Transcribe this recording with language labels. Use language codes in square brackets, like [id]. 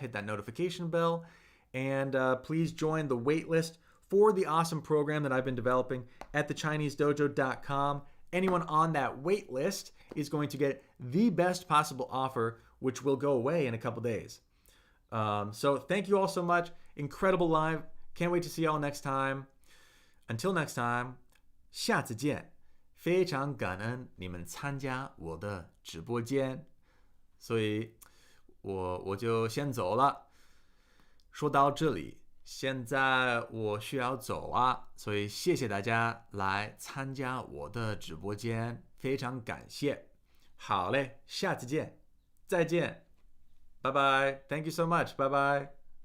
[en] Hit that notification bell. And please join the waitlist for the awesome program that I've been developing at thechinesedojo.com. Anyone on that waitlist is going to get the best possible offer, which will go away in a couple days. So thank you all so much. Incredible live. Can't wait to see you all next time. Until next time, [zh] 下次见。非常感恩你们参加我的直播间，所以我就先走了。说到这里，现在我需要走啊，所以谢谢大家来参加我的直播间，非常感谢。好嘞，下次见，再见，拜拜。 [en] Thank you so much. Bye bye.